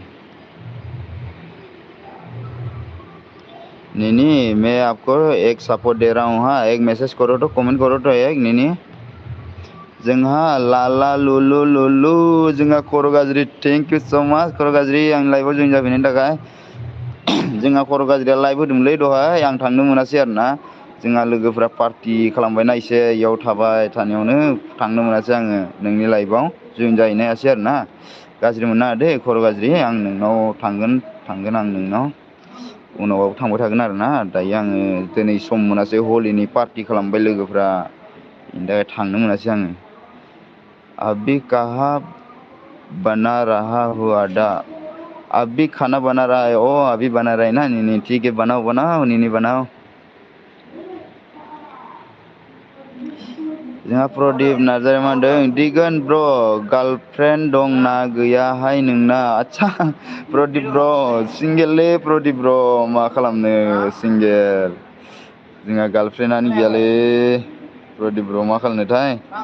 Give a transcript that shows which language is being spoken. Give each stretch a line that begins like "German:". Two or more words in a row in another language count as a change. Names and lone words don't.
Hindi: नीनी मैं आपको एक सपोर्ट दे रहा हूँ, हाँ एक मैसेज करो तो, कमेंट करो तो एक नीनी,
Bodo: जोंहा लाला लुलु लुलु जोंहा खर' गाज्रि,
English: thank you so much
Bodo: खर' गाज्रि, आं लाइभआव जइन जाफैनायनि थाखाय। जोंहा खर' गाज्रिया लाइभ होदोंमोनलै दहाय, आं थांनो मोनासै आरोना, जोंहा लोगोफ्रा पार्टि खालामबायना एसे, इयाव थाबाय थानायावनो थांनो मोनासै आङो नोंनि लाइभआव जइन जाहैनो हायासै आरोना, गाज्रि मोननाङा दे खर' गाज्रि आं नोंनाव थांगोन आं नोंनाव उनावबाबो थांबाय थागोन आरोना दायो आङो दिनै सम मोनासै हलिनि पार्टि खालामबाय लोगोफ्रा बेनि थाखाय थांनो मोनासै आङो
Hindi: अभी कहाँ बना रहा हो आदा अभी खाना बना रहा है ओ अभी बना रहा है ना नहीं ठीक है बनाओ बनाओ नहीं बनाओ
Bodo: जोंहा प्रदीप नार्जारि मा होनदों दिगोन ब्र गार्लफ्रेन्ड दंना गैयाहाय नोंना आच्छा प्रदीप ब्र सिंगेललै प्रदीप ब्र मा खालामनो सिंगेल जोंहा गार्लफ्रेन्डआनो गैयालै प्रदीप ब्र मा खालामनोथाय